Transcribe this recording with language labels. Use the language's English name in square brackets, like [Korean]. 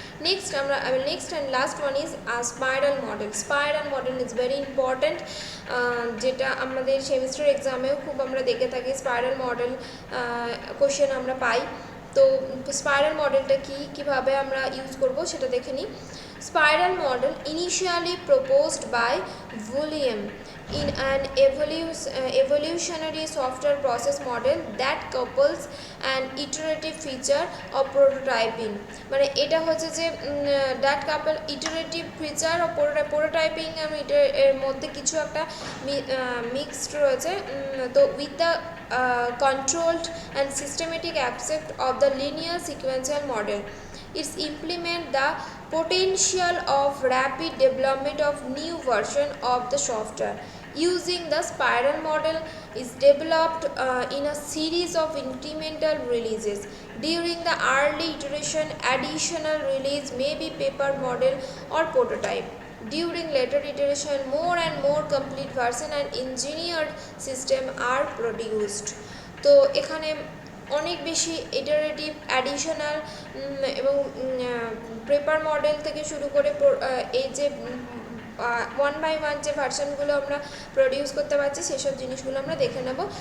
[English] Next and last one is spiral model. Spiral model is very important, [Bangla] যেটা আমাদের semester এক্সামেও খুব আমরা দেখে থাকি। স্পাইরাল মডেল কোশ্চেন আমরা পাই। তো স্পাইরাল মডেলটা কীভাবে আমরা ইউজ করব সেটা দেখে নিই। [English] Spiral model initially proposed by William in an evolutionary software process model that couples an iterative feature of prototyping। [Bangla] মানে এটা হচ্ছে যে [English] that couple iterative feature of prototyping [Bangla] এর মধ্যে কিছু একটা মিক্সড রয়েছে। [English] তো with the controlled and systematic aspect of the linear sequential model, it's implement the potential of rapid development of new version of the software. Using the spiral model is developed in a series of incremental releases. During the early iteration, additional release may be paper model or prototype. During later iteration, more and more complete version and engineered system are produced. [Bangla] তো এখানে অনেক বেশি iterative, additional এবং paper model থেকে শুরু করে এই যে 1 by 1 যে ভার্সানগুলো আমরা প্রডিউস করতে পারছি, সেসব জিনিসগুলো আমরা দেখে নেব।